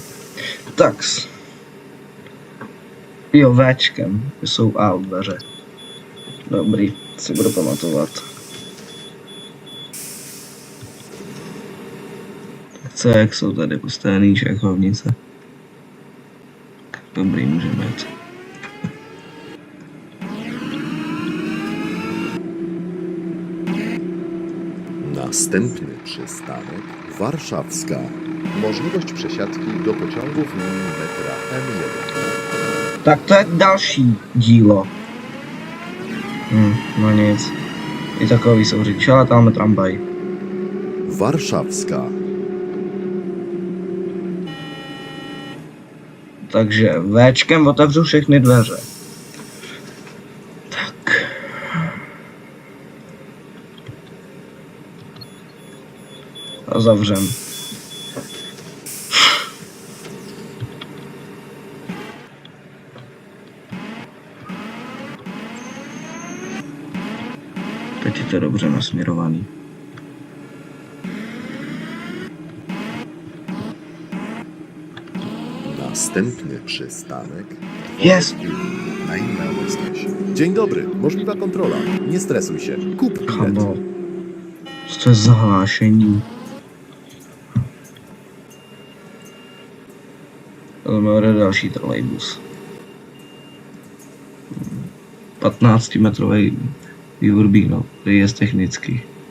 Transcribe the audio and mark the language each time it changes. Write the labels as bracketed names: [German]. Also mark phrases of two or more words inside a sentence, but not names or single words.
[Czech] Tak. Jo, Včkem, jsou A dveře. Dobrý, si budu pamatovat. Tak co, jak jsou tady postavený šachovnice? Dobrý, můžeme jít. [Polish] Następny przystanek Warszawska. Możliwość przesiadki do pociągów linii metra M1. [Czech] Tak to je další dílo. No nic. I takový jsou řidiči, ale tam je tramvaj. [Polish] Warszawska. [Czech] Takže Včkem otevřu všechny dveře. Tak. A zavřem. Teď je to dobře nasměrovaný. [Polish] Następny przystanek Jest! [English] Main Railway Station. [Polish] Dzień dobry, możliwa kontrola. Nie stresuj się. Kup bilet. [Czech] Kamo. Co to je za hlášení? Máme další trolejbus. 15-metrový Urbino, který je technický.